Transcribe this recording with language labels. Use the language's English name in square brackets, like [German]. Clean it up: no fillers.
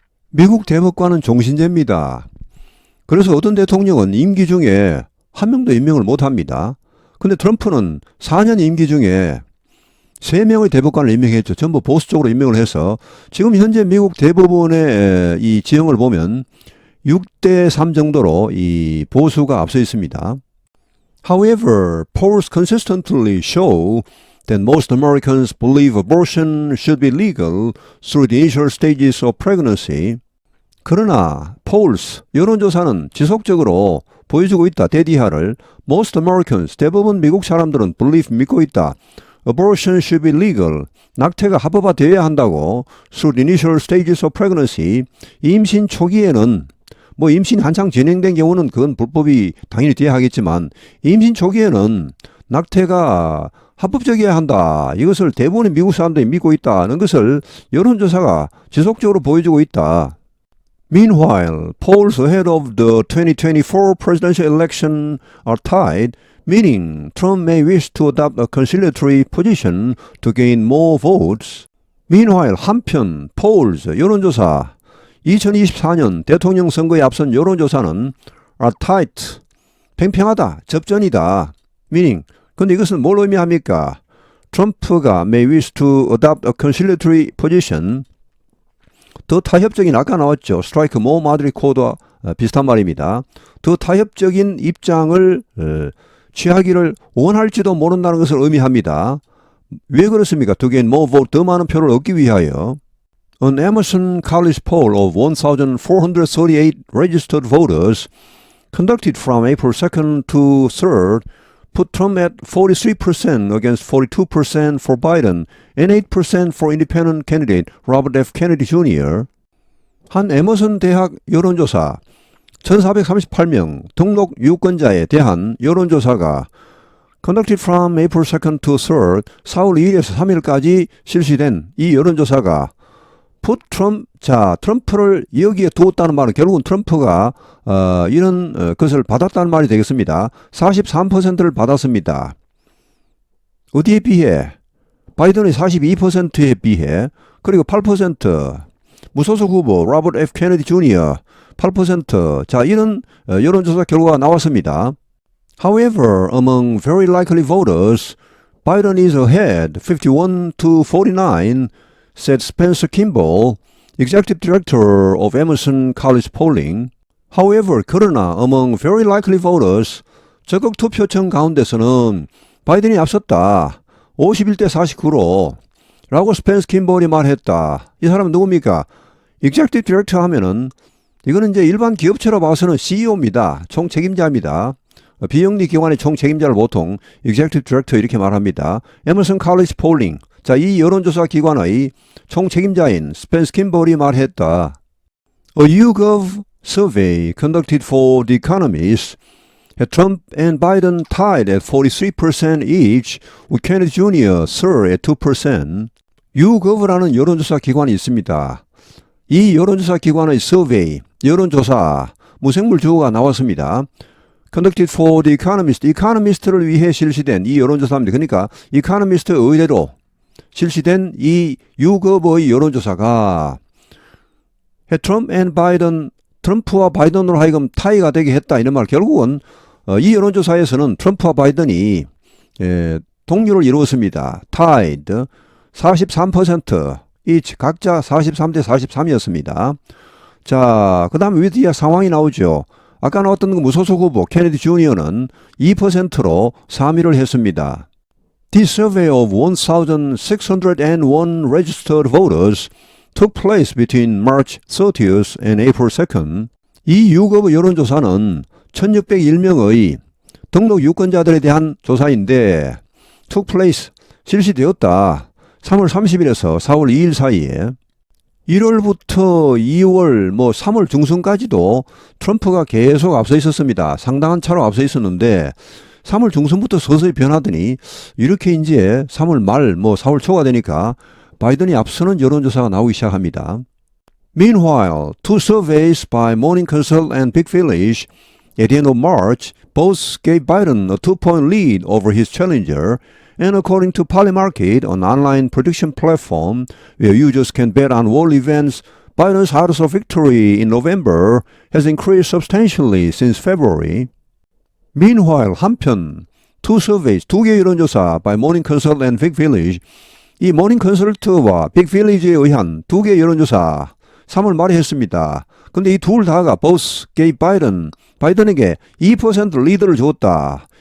[Korean] 미국 대법관은 종신제입니다. 그래서 어떤 대통령은 임기 중에 한 명도 임명을 못합니다. 근데 트럼프는 4년 임기 중에 3명의 대법관을 임명했죠. 전부 보수 쪽으로 임명을 해서 지금 현재 미국 대법원의 이 지형을 보면 6대3 정도로 이 보수가 앞서 있습니다. [English] However, polls consistently show that most Americans believe abortion should be legal through the initial stages of pregnancy. [Korean] 그러나 polls, 여론조사는 지속적으로 보여주고 있다. 대디하를 [English] most Americans, [Korean] 대부분 미국 사람들은 believe, 믿고 있다. [English] Abortion should be legal. [Korean] 낙태가 합법화되어야 한다고. [English] Through the initial stages of pregnancy. [Korean] 임신 초기에는 임신이 한창 진행된 경우는 그건 불법이 당연히 돼야 하겠지만 임신 초기에는 낙태가 합법적이어야 한다. 이것을 대부분의 미국 사람들이 믿고 있다는 것을 여론조사가 지속적으로 보여주고 있다. [English] Meanwhile, polls ahead of the 2024 presidential election are tied, meaning Trump may wish to adopt a conciliatory position to gain more votes. [Korean] Meanwhile, 한편 polls, 여론조사, 2024년 대통령 선거에 앞선 여론조사는 [English] are tight, [Korean] 팽팽하다, 접전이다. Meaning, 근데 이것은 뭘 의미합니까? [English] 트럼프가 may wish to adopt a conciliatory position, [Korean] 더 타협적인, 아까 나왔죠. [English] strike more moderate code와 [Korean] 비슷한 말입니다. 더 타협적인 입장을 취하기를 원할지도 모른다는 것을 의미합니다. 왜 그렇습니까? [English] To gain more vote, [Korean] 더 많은 표를 얻기 위하여. [English] An Emerson College poll of 1,438 registered voters conducted from April 2nd to 3rd put Trump at 43% against 42% for Biden and 8% for independent candidate Robert F. Kennedy Jr. [Korean] 한 에머슨 대학 여론조사 1,438명 등록 유권자에 대한 여론조사가 [English] conducted from April 2nd to 3rd [Korean] 4월 2일에서 3일까지 실시된 이 여론조사가 [English] put Trump, [Korean] 자, 트럼프를 여기에 두었다는 말은 결국은 트럼프가 이런 것을 받았다는 말이 되겠습니다. 43%를 받았습니다. 어디에 비해? 바이든의 42%에 비해. 그리고 8% 무소속 후보 로버트 F. 케네디 주니어 8%. 자, 이런 여론조사 결과가 나왔습니다. [English] However, among very likely voters, Biden is ahead 51 to 49, said Spencer Kimball, executive director of Emerson College Polling. [Korean] However, 그러나 [English] among very likely voters, [Korean] 적극 투표층 가운데서는 바이든이 앞섰다. 51대 49로 라고 스펜스 킴볼이 말했다. 이 사람은 누굽니까? executive director 하면은 이거는 이제 일반 기업체로 봐서는 CEO입니다. 총책임자입니다. 비영리 기관의 총책임자를 보통 executive director 이렇게 말합니다. 에머슨 칼리지 폴링. 자, 이 여론조사 기관의 총책임자인 스펜스 킴볼이 말했다. [English] A YouGov survey conducted for The Economist had Trump and Biden tied at 43% each, with Kennedy Jr. third at 2%. [Korean] YouGov라는 여론조사 기관이 있습니다. 이 여론조사 기관의 서베이, 여론조사, 무생물 주어가 나왔습니다. Conducted for The Economist, 이카노미스트를 위해 실시된 이 여론조사입니다. 그러니까 이카노미스트 의뢰로 실시된 이 YouGov의 여론조사가 트럼프 and 바이든, 트럼프와 바이든으로 하여금 타이가 되게 했다. 이런 말. 결국은 이 여론조사에서는 트럼프와 바이든이 동률을 이루었습니다. tied 43%, 이 각자 43대 43이었습니다. 자, 그 다음에 위에 상황이 나오죠. 아까 나왔던 무소속 후보 케네디 주니어는 2%로 3위를 했습니다. [English] This survey of 1,601 registered voters took place between March 30th and April 2nd. [Korean] 이 YouGov 여론조사는 1,601명의 등록 유권자들에 대한 조사인데 [English] took place, [Korean] 실시되었다. 3월 30일에서 4월 2일 사이에 1월부터 2월 3월 중순까지도 트럼프가 계속 앞서 있었습니다. 상당한 차로 앞서 있었는데 3월 중순부터 서서히 변하더니 이렇게 이제 3월 말 4월 초가 되니까 바이든이 앞서는 여론조사가 나오기 시작합니다. [English] Meanwhile, two surveys by Morning Consult and Big Village at the end of March both gave Biden a 2-point lead over his challenger, and according to Polymarket, an online prediction platform where users can bet on world events, Biden's odds of victory in November has increased substantially since February. [Korean] Meanwhile, 한편 [English] two surveys, [Korean] 두 개 여론조사 [English] by Morning Consult and Big Village, [Korean] 이 모닝 컨설트와 빅 빌리지에 의한 두 개 여론조사 3월 말에 했습니다. 근데 이 둘 다가 [English] both gave [Korean] 바이든에게 2% 리드를 줬다.